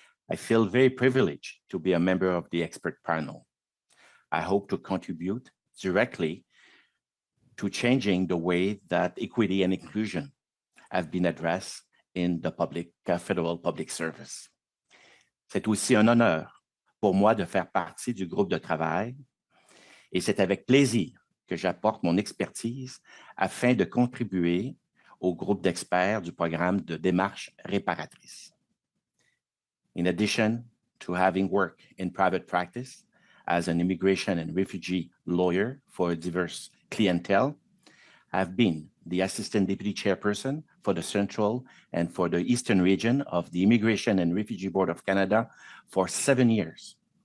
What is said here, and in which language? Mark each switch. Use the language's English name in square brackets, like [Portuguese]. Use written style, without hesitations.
[English] I feel very privileged to be a member of the expert panel. I hope to contribute directly to changing the way that equity and inclusion have been addressed in the federal public service. [French] C'est aussi un honneur pour moi de faire partie du groupe de travail et c'est avec plaisir que j'apporte mon expertise afin de contribuer au groupe d'experts du programme de démarche réparatrice. [English] In addition to having worked in private practice as an immigration and refugee lawyer for a diverse clientele, I've been the Assistant Deputy Chairperson for the Central and for the Eastern region of the Immigration and Refugee Board of Canada for 7 years.